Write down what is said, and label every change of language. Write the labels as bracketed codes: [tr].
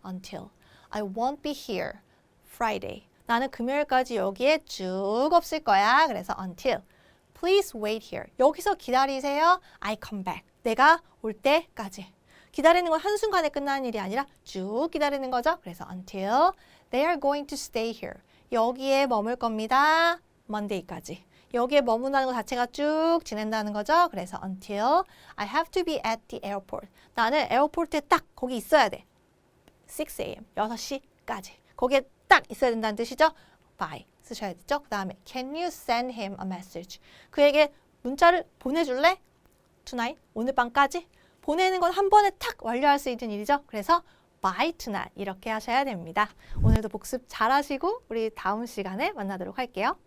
[en] Until. I won't be here Friday. [ko] 나는 금요일까지 여기에 쭉 없을 거야. 그래서 [en] until. Please wait here. [ko] 여기서 기다리세요. [en] I come back. [ko] 내가 올 때까지. 기다리는 건 한순간에 끝나는 일이 아니라 쭉 기다리는 거죠. 그래서 [en] until they are going to stay here. [ko] 여기에 머물 겁니다. Monday까지. 여기에 머문다는 것 자체가 쭉 지낸다는 거죠. 그래서 [en] until I have to be at the airport. [ko] 나는 에어포트에 딱 거기 있어야 돼. [en] 6 a.m. [ko] 6시까지. 거기에 딱 있어야 된다는 뜻이죠. by 쓰셔야 되죠. 그 다음에 [en] can you send him a message? [ko] 그에게 문자를 보내줄래? [en] tonight, [ko] 오늘 밤까지? 보내는 건 한 번에 탁 완료할 수 있는 일이죠. 그래서 [en] by tonight [ko] 이렇게 하셔야 됩니다. 오늘도 복습 잘 하시고 우리 다음 시간에 만나도록 할게요.